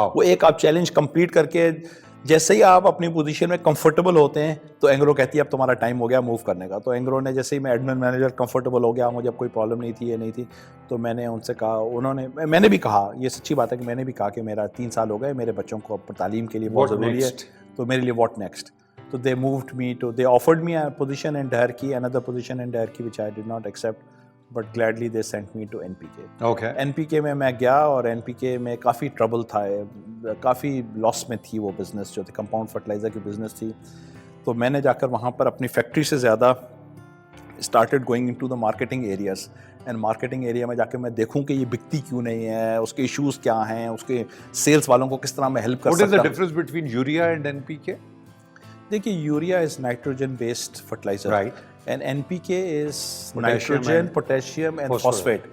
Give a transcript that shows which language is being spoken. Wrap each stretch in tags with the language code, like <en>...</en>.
<ur>وہ ایک آپ چیلنج کمپلیٹ کر کے جیسے ہی آپ اپنی پوزیشن میں کمفرٹیبل ہوتے ہیں تو اینگرو کہتی ہے اب تمہارا ٹائم ہو گیا موو کرنے کا. تو اینگرو نے جیسے ہی میں ایڈمن مینیجر کمفرٹیبل ہو گیا, مجھے اب کوئی پرابلم نہیں تھی, یہ نہیں تھی, تو میں نے ان سے کہا, میں نے بھی کہا, یہ سچی بات ہے کہ میں نے بھی کہا کہ میرا 3 سال ہو گئے, میرے بچوں کو اب تعلیم کے لیے بہت ضروری ہے, تو میرے لیے</ur> <en>What next. تو they moved me to, they offered me a position in Dherki, another position in Dherki which I did not accept, but gladly they sent me to NPK. Okay.</en> <ur>NPK میں گیا, اور NPK میں کافی trouble تھا, کافی لاس میں تھی وہ business جو تھی, کمپاؤنڈ فرٹیلائزر کی بزنس تھی. تو میں نے جا کر وہاں پر اپنی فیکٹری سے زیادہ</ur> <en>started going into the marketing areas, and marketing area</en> <ur>میں جا کے میں دیکھوں کہ یہ بکتی کیوں نہیں ہے, اس کے ایشوز کیا ہیں, اس کے سیلس والوں کو کس طرح میں ہیلپ کر سکتا ہوں.</ur> <en>What is the difference between urea and NPK? دیکھیے urea is nitrogen based fertiliser, right, and NPK is nitrogen, potassium and phosphate.</en>